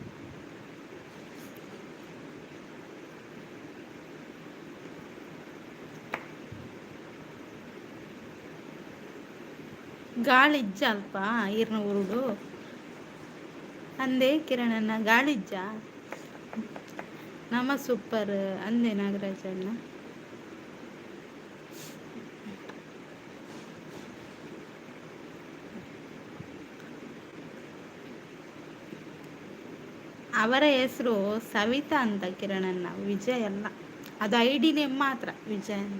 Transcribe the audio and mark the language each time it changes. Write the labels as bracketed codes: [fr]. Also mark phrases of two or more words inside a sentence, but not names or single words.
[tcy] ಗಾಳಿಜ್ಜ ಅಲ್ಪ ಈರ್ನ ಉರುಡು ಅಂದೆ ಕಿರಣಣ್ಣ, ಗಾಳಿಜ್ಜ ನಮ್ಮ ಸೂಪರ್ ಅಂದೆ ನಾಗರಾಜಣ್ಣ. [kn] ಅವರ ಹೆಸರು ಸವಿತಾ ಅಂತ ಕಿರಣಣ್ಣ, ವಿಜಯ್ ಅಲ್ಲ. ಅದು [en] ID name [kn] ಮಾತ್ರ ವಿಜಯ್ ಅಂತ.